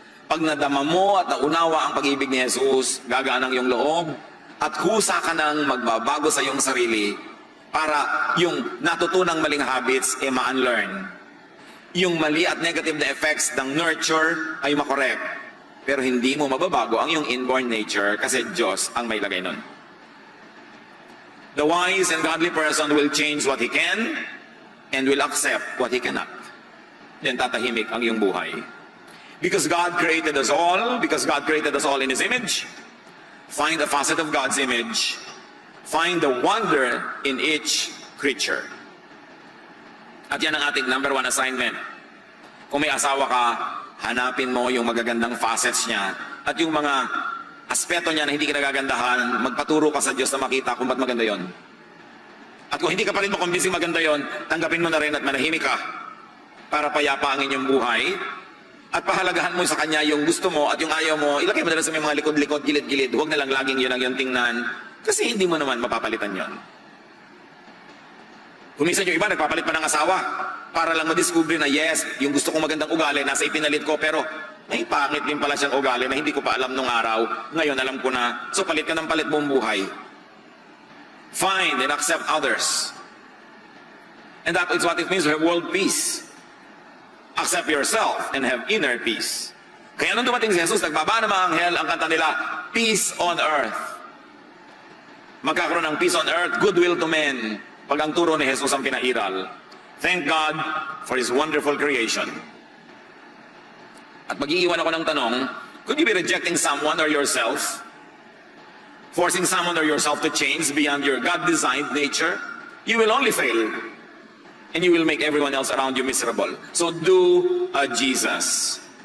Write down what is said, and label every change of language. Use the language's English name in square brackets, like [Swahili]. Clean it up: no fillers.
[Filipino] Pag nadama mo at naunawa ang pag-ibig ni Jesus, gagaan ang iyong loob, at kusa ka nang magbabago sa iyong sarili, para yung natutunang maling habits ay ma-unlearn. Yung mali at negative na effects ng nurture ay makorek. Pero hindi mo mababago ang iyong inborn nature kasi Diyos ang may lagay nun. [English] The wise and godly person will change what he can and will accept what he cannot. [Filipino] Then tatahimik ang iyong buhay. [English] Because God created us all, in His image, find a facet of God's image, find the wonder in each creature. [Filipino] At yan ang ating number 1 assignment. Kung may asawa ka, hanapin mo yung magagandang facets niya at yung mga aspeto niya na hindi ka nagagandahan, magpaturo ka sa Diyos na makita kung ba't maganda yon. At kung hindi ka pa rin makumbising maganda yon, tanggapin mo na rin at manahimik ka para payapa ang inyong buhay at pahalagahan mo sa Kanya yung gusto mo at yung ayaw mo, ilagay mo na lang sa may mga likod-likod, gilid-gilid, huwag na lang laging yun ang iyong tingnan kasi hindi mo naman mapapalitan yon. Kung minsan yung iba, nagpapalit pa ng asawa para lang madiscover na yes, yung gusto kong magandang ugali, nasa ipinalit ko, pero may pangit din pala siyang ugali na hindi ko pa alam nung araw. Ngayon, alam ko na. So, palit ka ng palit buong buhay. [English] Find and accept others. And that is what it means to have world peace. Accept yourself and have inner peace. [Filipino] Kaya nung dumating si Jesus, nagbaba ng mga anghel, ang kanta nila, peace on earth. Magkakaroon ng peace on earth, [English] goodwill to men. [Filipino] Pag ang turo ni Jesus ang pinairal. [English] Thank God for His wonderful creation. [Filipino] At mag-iiwan ako ng tanong, [English] could you be rejecting someone or yourself? Forcing someone or yourself to change beyond your God-designed nature? You will only fail. And you will make everyone else around you miserable. So do a Jesus.